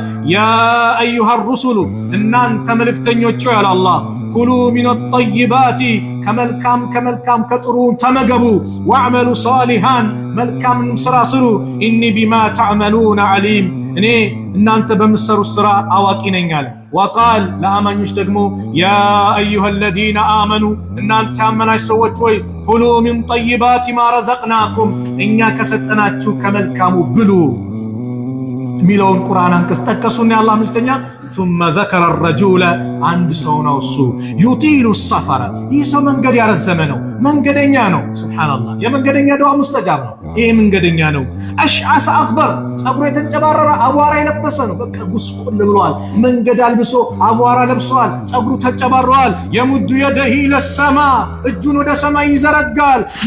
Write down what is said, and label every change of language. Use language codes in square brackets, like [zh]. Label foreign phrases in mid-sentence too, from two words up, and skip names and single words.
[ar] يا أيها الرسل [am] እናንተ መልእክተኞች ያለ አላህ [ar] كلوا من الطيبات [am] ከመልካም ከጥሩ ተመገቡ፣ [ar] واعملوا صالحا [am] መልካምን ስራ ስሩ፣ [ar] إني بما تعملون عليم [am] እኔ እናንተ በምትሰሩት ስራ አዋቂ ነኝ አለ። ወቃል ለአማኞች ደግሞ [ar] يا أيها الذين آمنوا [am] እናንተ ያመናችሁ ሰዎች ሆይ [ar] كلوا من طيبات ما رزقناكم [am] እኛ ከሰጠናችሁ ከመልካሙ ብሉ ሚለውን ቁርአን አንቀጽ ጠቀሱና የአላህ መልእክተኛ [ar] ثم ذكر الرجل [am] አንድ ሰው ነው እሱ [ar] يطيل السفر [am] ይህ ሰው መንገድ ያረዘመ ነው መንገደኛ ነው። ሱብሃንአላህ የመንገደኛ ዱዓ ሙስተጃብ ነው። ይሄ መንገደኛ ነው። [ar] أشعث أغبر [am] ጸጉሩ የተንጨባረረ አቧራ የለበሰ ነው። በቃ ጉስቁል ብሏል። መንገድ አልብሶ አቧራ ለብሷል። ጸጉሩ ተንጨባረዋል። [ar] يمد يديه للسماء [am] እጁን ወደ ሰማይ ይዘረጋል።